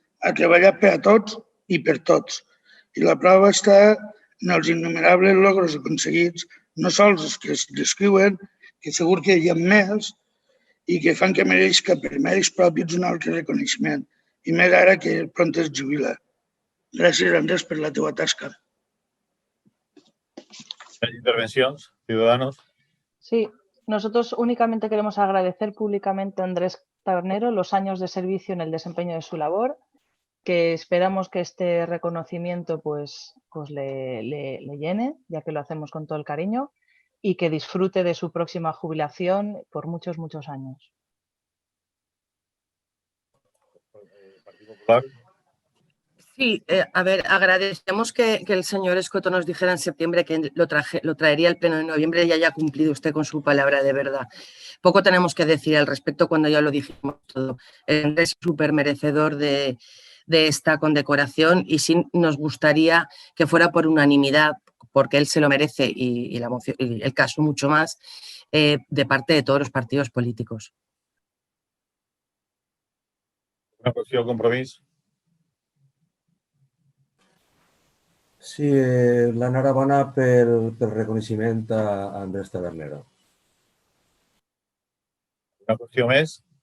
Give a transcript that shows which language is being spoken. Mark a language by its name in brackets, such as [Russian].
[Catalan] Ha treballat per a tots i per tots. I la prova està en els innumerables logros aconseguits, no sols els que es descriuen, que segur que hi ha més, i que fan que mereixca per mèrits propis un altre reconeixement, i més ara que pront es jubila. Gràcies, Andrés, per la teva tasca. Intervencions, ciudadanos. [Spanish] Sí, nosotros únicamente queremos agradecer públicamente a Andrés Tabernero los años de servicio en el desempeño de su labor, que esperamos que este reconocimiento pues le llene, ya que lo hacemos con todo el cariño, y que disfrute de su próxima jubilación por muchos, muchos años. Partido Popular. Sí, a ver, agradecemos que el señor Escoto nos dijera en septiembre que lo traería al pleno de noviembre y haya cumplido usted con su palabra de verdad. Poco tenemos que decir al respecto cuando ya lo dijimos todo. Es súper merecedor de esta condecoración y sí nos gustaría que fuera por unanimidad, porque él se lo merece y el caso mucho más, de parte de todos los partidos políticos. [Catalan] Una qüestió de compromís. Sí, l'enhorabona pel reconeixement a Andrés Tabernero. Una qüestió més?